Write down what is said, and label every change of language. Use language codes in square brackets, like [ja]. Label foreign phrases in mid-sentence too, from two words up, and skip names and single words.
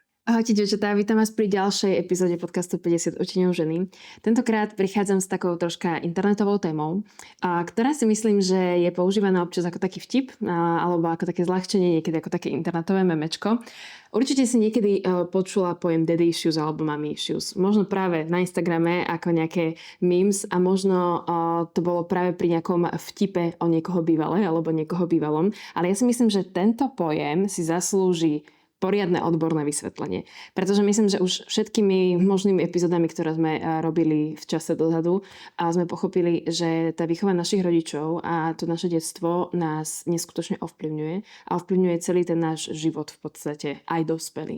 [sk] Ahojte, dievčatá, vítam vás pri ďalšej epizóde podcastu 50 odtieňov ženy. Tentokrát prichádzam s takou troška internetovou témou, ktorá si myslím, že je používaná občas ako taký vtip, alebo ako také zľahčenie, niekedy ako také internetové memečko. Určite si niekedy počula pojem [en] daddy issues [sk] alebo [en] mommy issues. [sk] Možno práve na Instagrame ako nejaké memes a možno to bolo práve pri nejakom vtipe o niekoho bývalej alebo niekoho bývalom. Ale ja si myslím, že tento pojem si zaslúži poriadne odborné vysvetlenie. Pretože myslím, že už všetkými možnými epizódami, ktoré sme robili v čase dozadu, a sme pochopili, že tá výchova našich rodičov a to naše detstvo nás neskutočne ovplyvňuje a ovplyvňuje celý ten náš život v podstate, aj dospelý.